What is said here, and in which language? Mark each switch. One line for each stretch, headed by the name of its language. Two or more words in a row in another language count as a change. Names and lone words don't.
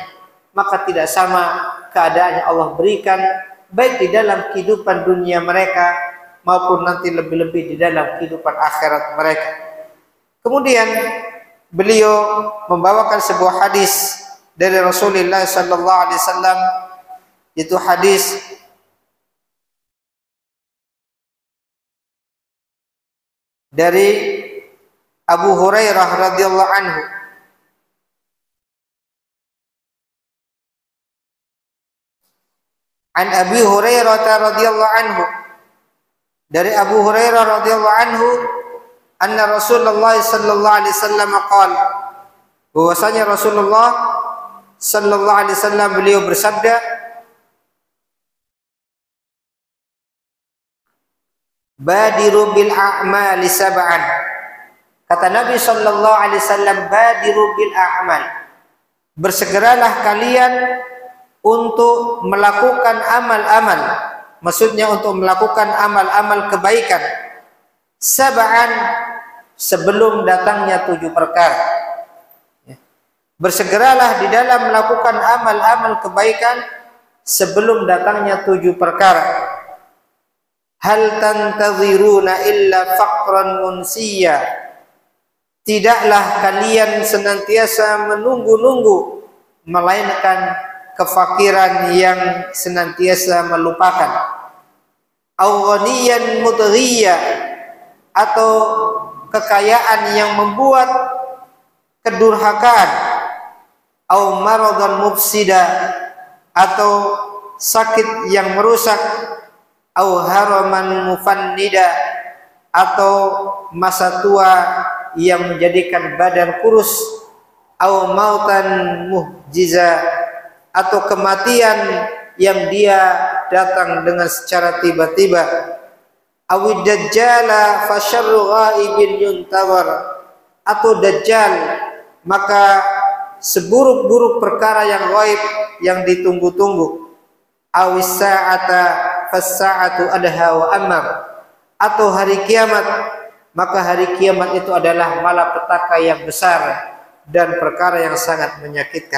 Indonesian: Maka tidak sama keadaan yang Allah berikan baik di dalam kehidupan dunia mereka maupun nanti lebih-lebih di dalam kehidupan akhirat mereka. Kemudian beliau membawakan sebuah hadis dari Rasulullah
Arabic: صلى الله عليه وسلم,
Indonesian: itu hadis dari Abu Hurairah
Arabic: رضي الله عنه. عن أبي هريرة رضي الله عنه, dari Abu Hurairah رضي الله عنه, أن رسول الله صلى الله عليه وسلم قال, bahwasanya Rasulullah صلى الله عليه وسلم
Indonesian: beliau bersabda,
Arabic: بادروا بالأعمال سبعا.
Indonesian: Kata Nabi
Arabic: صلى الله عليه وسلم, بادروا بالأعمال,
Indonesian: bersegeralah kalian untuk melakukan amal-amal, maksudnya untuk melakukan amal-amal kebaikan, sab'an, sebelum datangnya 7 perkara. Bersegeralah di dalam melakukan amal-amal kebaikan sebelum datangnya 7 perkara.
Arabic: هل تنتظرون إلا فقرا منسيا,
Indonesian: tidaklah kalian senantiasa menunggu-nunggu melainkan kefakiran yang senantiasa melupakan.
Arabic: أو غنى مطغيا,
Indonesian: atau kekayaan yang membuat kedurhakaan.
Arabic: أو مرضا مفسدا,
Indonesian: atau sakit yang merusak.
Arabic: أو هرما مفندا,
Indonesian: atau masa tua yang menjadikan badan kurus.
Arabic: أو موتا مجهزا,
Indonesian: atau kematian yang dia datang dengan secara tiba-tiba.
Arabic: أو الدجال فشر غائب ينتظر,
Indonesian: atau dajjal, maka seburuk-buruk perkara yang gaib yang ditunggu-tunggu.
Arabic: أو الساعة فالساعة أدهى وأمر,
Indonesian: atau hari kiamat, maka hari kiamat itu adalah malapetaka yang besar dan perkara yang sangat menyakitkan.